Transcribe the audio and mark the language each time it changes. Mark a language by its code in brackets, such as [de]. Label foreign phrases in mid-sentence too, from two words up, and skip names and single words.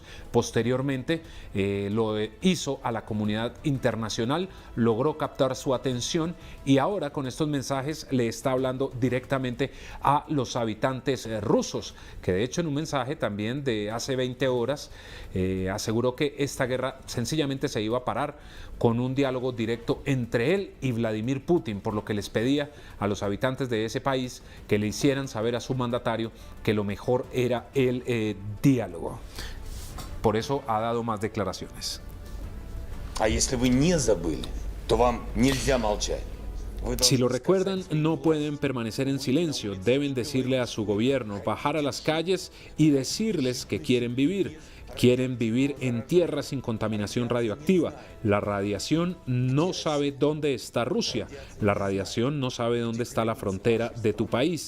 [es] Posteriormente, lo hizo a la comunidad internacional, logró captar su atención y ahora con estos mensajes le está hablando directamente a los habitantes rusos, que de hecho en un mensaje también de hace 20 horas aseguró que esta guerra sencillamente se iba a parar con un diálogo directo entre él y Vladimir Putin, por lo que les pedía a los habitantes de ese país que le hicieran saber a su mandatario que lo mejor era el diálogo. Por eso ha dado más declaraciones. [ru] А если вы не забыли, то вам нельзя молчать. [es] Si lo recuerdan, no pueden permanecer en silencio, deben decirle a su gobierno, bajar a las calles y decirles que quieren vivir en tierra sin contaminación radioactiva. La radiación no sabe dónde está Rusia, la radiación no sabe dónde está la frontera de tu país.